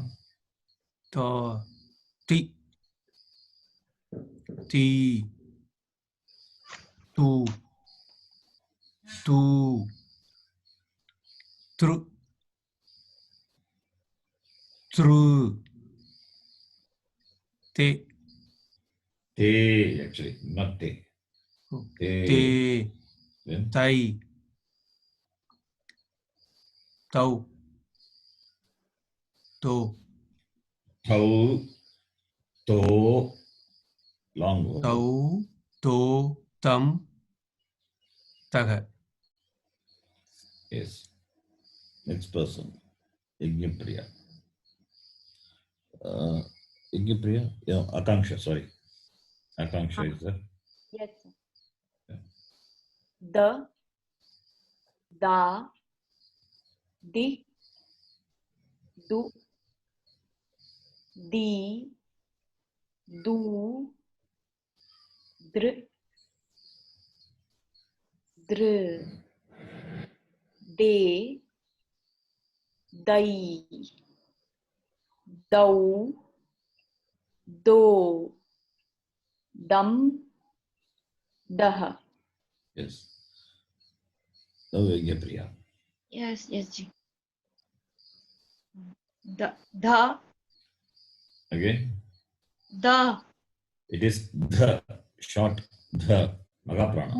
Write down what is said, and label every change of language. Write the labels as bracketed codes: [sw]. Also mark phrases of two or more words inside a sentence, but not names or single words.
[en] Ta. Ti. Ti. Tu. Tu. Tru. Tru. Te. Te, actually, not te. Te. Te. Then Tai. Tau. To. tau, to, long vowel. Tau. To. Tam. Taga. Yes. Next person. Ignipriya. Ignipriya? Yeah, Akanksha, sorry. Akanksha is there. Yes, sir. Yeah. The, da, di, du, di, du, dr, dr, de, dai, dau, do, dum, dah. Yes. Now Ignipriya. Yes, yes, ji. The, Again, the, it is the, short the, Mahaprana.